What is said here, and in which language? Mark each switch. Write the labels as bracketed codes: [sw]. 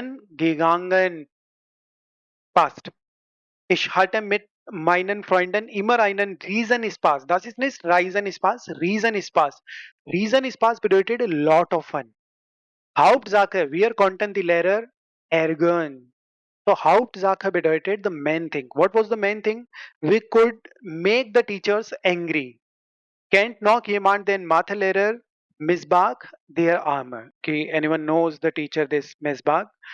[de] Gegangen, past. Ich hatte mit meinen Freunden immer einen Riesenspaß. Das ist nicht Riesenspaß, Riesenspaß. Riesenspaß bedeutet [en] a lot of fun. [de] Hauptsache, wir konnten die Lehrer ärgern. [en] So [de] Hauptsache bedeutet [en] the main thing. What was the main thing? We could make the teachers angry. [de] Kennt noch jemand den Mathelehrer Misbach, their armor? [en] Okay, anyone knows the teacher this Misbach?